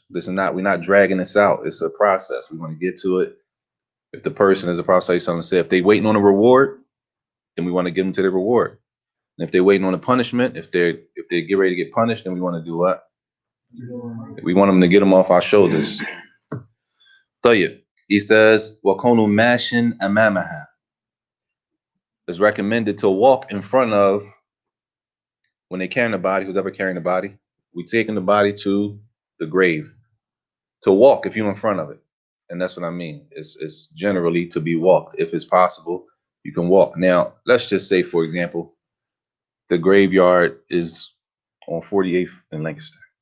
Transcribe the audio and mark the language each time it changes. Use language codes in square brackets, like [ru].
[en] We're not dragging this out. It's a process. We want to get to it. If the person, as the Prophet said, if they're waiting on a reward, then we want to give them to the reward. And if they're waiting on a punishment, if they get ready to get punished, then we want to do what? We want them to get them off our shoulders. Tayyib. He says, [ar] وَكَوْنُ مَاشٍ أَمَامَهَا. [en] It's recommended to walk in front of, when they carrying the body, who's ever carrying the body, we taking the body to the grave. To walk if you're in front of it. And that's what I mean. It's generally to be walked. If it's possible, you can walk. Now, let's just say, for example, the graveyard is on 48th and Lancaster.